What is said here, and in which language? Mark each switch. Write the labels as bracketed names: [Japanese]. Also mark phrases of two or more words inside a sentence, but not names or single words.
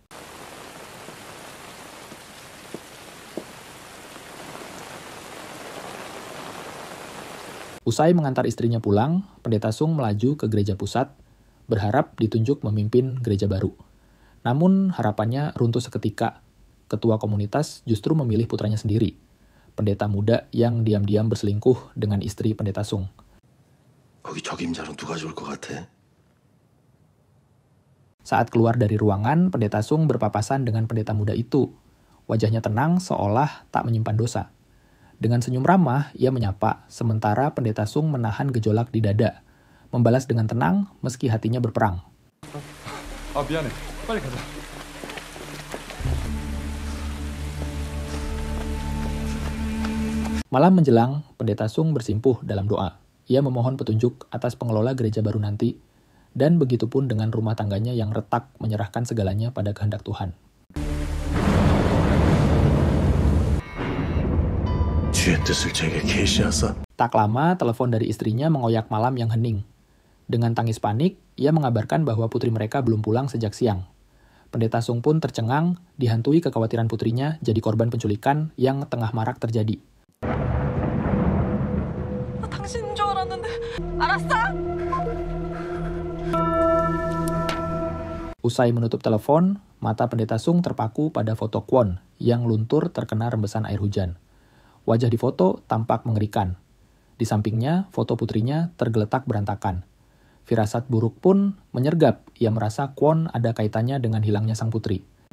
[Indonesian] Usai mengantar istrinya pulang, pendeta Sung melaju ke gereja pusat, berharap ditunjuk memimpin gereja baru. Namun harapannya runtuh seketika. Ketua komunitas justru memilih putranya sendiri, pendeta muda yang diam-diam berselingkuh dengan istri pendeta Sung. [Korean] 거기 적임자로 누가 좋을 것 같아? [Indonesian] Saat keluar dari ruangan, pendeta Sung berpapasan dengan pendeta muda itu. Wajahnya tenang seolah tak menyimpan dosa. Dengan senyum ramah, ia menyapa, sementara pendeta Sung menahan gejolak di dada, membalas dengan tenang meski hatinya berperang. [Korean] 미안해. 빨리 가자. [Indonesian] Malam menjelang, pendeta Sung bersimpuh dalam doa. Ia memohon petunjuk atas pengelola gereja baru nanti, dan begitupun dengan rumah tangganya yang retak menyerahkan segalanya pada kehendak Tuhan. Tak lama, telepon dari istrinya mengoyak malam yang hening. Dengan tangis panik, ia mengabarkan bahwa putri mereka belum pulang sejak siang. Pendeta Sung pun tercengang, dihantui kekhawatiran putrinya jadi korban penculikan yang tengah marak terjadi. [Korean] 당신인 줄 알았는데 알았어? [Indonesian] Usai menutup telepon, mata pendeta Sung terpaku pada foto Kwon yang luntur terkena rembesan air hujan. Wajah di foto tampak mengerikan. Di sampingnya, foto putrinya tergeletak berantakan. Firasat buruk pun menyergap. Ia merasa Kwon ada kaitannya dengan hilangnya sang putri.